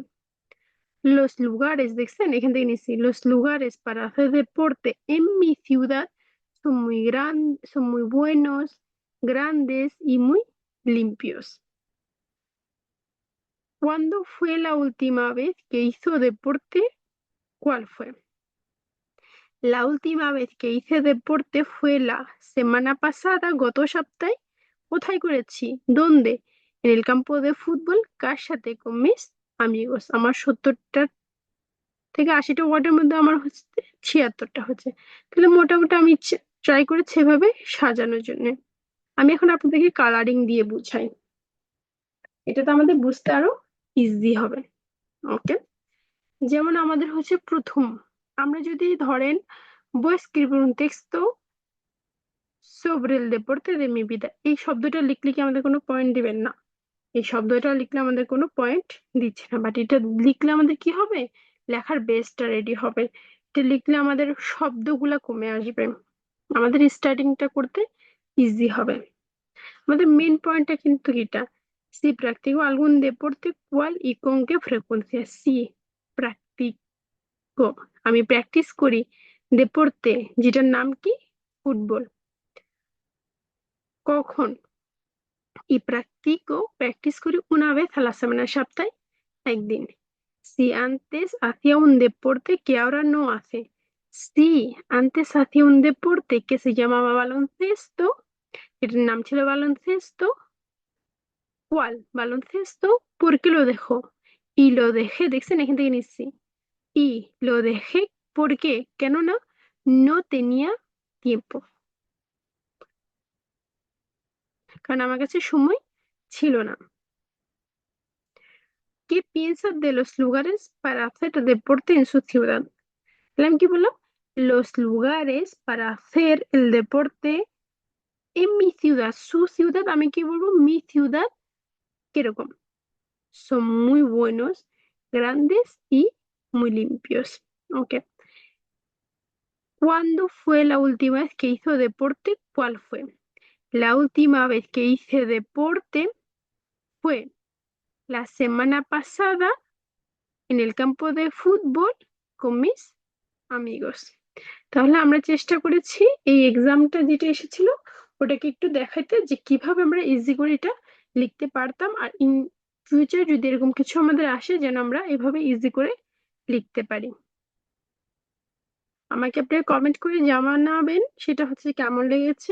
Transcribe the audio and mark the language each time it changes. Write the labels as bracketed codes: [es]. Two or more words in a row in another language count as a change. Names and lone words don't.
[es] Los lugares de hay gente que dice, los lugares para hacer deporte en mi ciudad son muy grandes, son muy buenos, grandes y muy limpios. ¿Cuándo fue la última vez que hizo deporte? ¿Cuál fue? La última vez que hice deporte fue la semana pasada, [bn] গত সপ্তাহে। কোথায় করেছি? [es] ¿Dónde? En el campo de fútbol, [bn] কার সাথে? [es] con mis amigos। [bn] আমার 70 থেকে 80টা ওয়ার্ডের মধ্যে আমার হচ্ছে 76টা হচ্ছে। তাহলে মোটামুটি আমি ট্রাই করেছি এভাবে সাজানোর জন্য। আমি এখন আপনাদেরকে কালারিং দিয়ে বুঝাই, এটা তো আমাদের বুঝতে আরো ইজি হবে। ওকে, যেমন আমাদের হচ্ছে প্রথম, আমরা যদি ধরেন [es] voy a escribir un texto sobre el deporte de mi vida, [bn] এই শব্দটা লিখলে কি আমাদের কোনো পয়েন্ট দিবেন না? এই শব্দটা লিখলে আমাদের কোনো পয়েন্ট দিচ্ছে না, বাট এটা লিখলে আমাদের কি হবে? লেখার বেসটা রেডি হবে। এটা লিখলে আমাদের শব্দগুলা কমে আসবে, আমাদের স্টার্টিংটা করতে ইজি হবে। আমাদের মেন পয়েন্টটা কিন্তু এটা, [es] si practico algún deporte, ¿cuál y con qué frecuencia? Si practico, [bn] আমি প্র্যাকটিস করি, দেপোর্তে যেটার নাম কি? ফুটবল। কখন? [es] y practico, [bn] প্র্যাকটিস করি [es] una vez a la semana, [bn] সপ্তাহে একদিন। [es] Si antes hacía un deporte que ahora no hace. Si antes hacía un deporte que se llamaba baloncesto, [bn] এটার নাম ছিল baloncesto, ¿cuál? [es] Baloncesto, ¿por qué lo dejó? Y lo dejé, [bn] দেখছেন এখান থেকে নিচ্ছি। [es] y lo dejé, ¿por qué? কেননা no tenía tiempo, [bn] কারণ আমার কাছে সময় ছিল না। [es] ¿Qué piensas de los lugares para hacer deporte en su ciudad? [bn] তাহলে আমি কি বললাম? [es] Los lugares para hacer el deporte en mi ciudad. Su ciudad, [bn] আমি কি বলবো? [es] Mi ciudad, কিরকম? Son muy buenos, grandes y muy limpios. Ok. ¿Cuándo fue la última vez que hizo deporte? ¿Cuál fue? La última vez que hice deporte fue la semana pasada en el campo de fútbol con mis amigos. [bn] তাহলে আমরা চেষ্টা করেছি এই এক্সামটা যেটা এসেছিল ওটাকে একটু দেখাইতে যে কিভাবে আমরা ইজি করে এটা লিখতে পারতাম, আর [en] in future [bn] যদি এরকম কিছু আমাদের আসে যেন আমরা এভাবে ইজি করে লিখতে পারি। আমাকে আপনারা কমেন্ট করে জানাবেন সেটা হচ্ছে কেমন লেগেছে।